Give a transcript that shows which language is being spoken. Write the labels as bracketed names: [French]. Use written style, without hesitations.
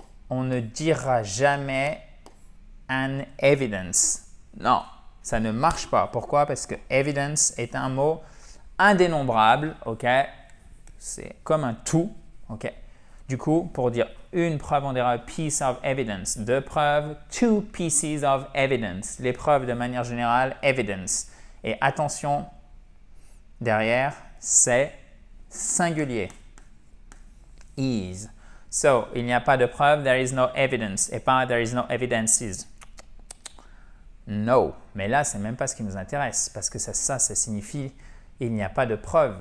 [French] On ne dira jamais [English] an evidence. [French] Non, ça ne marche pas. Pourquoi? Parce que evidence est un mot indénombrable. OK? C'est comme un tout. OK? Du coup, pour dire une preuve, on dira [English] a piece of evidence. [French] Deux preuves, [English] two pieces of evidence. [French] Les preuves, de manière générale, evidence. Et attention, derrière, c'est singulier. [English] Is. So, [French] il n'y a pas de preuve, [English] there is no evidence. [French] Et pas [English] there is no evidences. No. [French] Mais là, ce n'est même pas ce qui nous intéresse. Parce que ça signifie il n'y a pas de preuve.